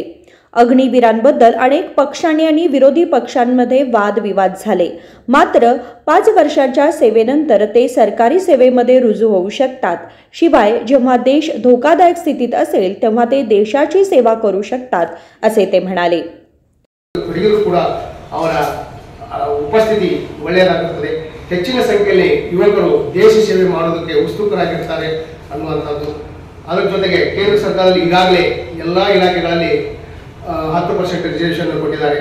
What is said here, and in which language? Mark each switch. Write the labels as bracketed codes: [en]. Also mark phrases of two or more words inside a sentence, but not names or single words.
[mr] अग्निवीरांबद्दल अनेक पक्षांनी आणि विरोधी पक्षांमध्ये वादविवाद झाले. मात्र 5 वर्षांच्या सेवेनंतर ते सरकारी सेवेमध्ये रुजू होऊ शकतात. शिवाय जेव्हा देश धोकादायक स्थितीत असेल तेव्हा ते देशाची सेवा करू शकतात असे ते म्हणाले. [kn] ಉಪಸ್ಥಿತಿ ಒಳ್ಳೆಯದಾಗುತ್ತದೆ. ಹೆಚ್ಚಿನ ಸಂಖ್ಯೆಯಲ್ಲಿ ಯುವಕರು ದೇಶ ಸೇವೆ ಮಾಡೋದಕ್ಕೆ ಉತ್ಸುಕರಾಗಿರ್ತಾರೆ ಅನ್ನುವಂಥದ್ದು. ಅದರ ಜೊತೆಗೆ ಕೇಂದ್ರ ಸರ್ಕಾರದಲ್ಲಿ ಈಗಾಗಲೇ ಎಲ್ಲ ಇಲಾಖೆಗಳಲ್ಲಿ 10% ರಿಸರ್ವೇಷನ್ ಕೊಟ್ಟಿದ್ದಾರೆ.